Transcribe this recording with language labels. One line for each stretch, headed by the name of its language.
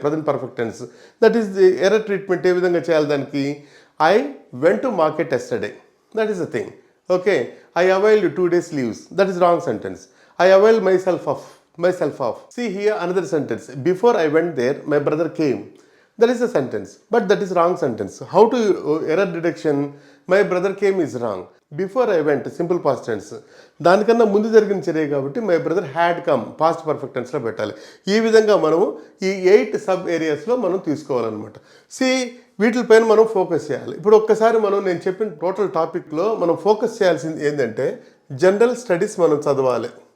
English: Present perfect tense. That is the error treatment.
Telugu: ఏ విధంగా చేయాలి దానికి?
English: I went to market yesterday. That is the thing. Okay. I availed 2 days leaves. That is wrong sentence. I availed myself off. See here another sentence. Before I went there, my brother came. That is a sentence. But that is wrong sentence. How to error detection? My brother came is wrong. Before I went, simple past tense.
Telugu: దానికన్నా ముందు జరిగిన చర్య కాబట్టి
English: my brother had come
Telugu: past perfect టెన్స్లో పెట్టాలి. ఈ విధంగా మనము ఈ 8 సబ్ ఏరియాస్లో మనం తీసుకోవాలన్నమాట. వీటిపైన మనం ఫోకస్ చేయాలి. ఇప్పుడు ఒక్కసారి నేను చెప్పిన టోటల్ టాపిక్లో మనం ఫోకస్ చేయాల్సింది ఏంటంటే జనరల్ స్టడీస్ మనం చదవాలి.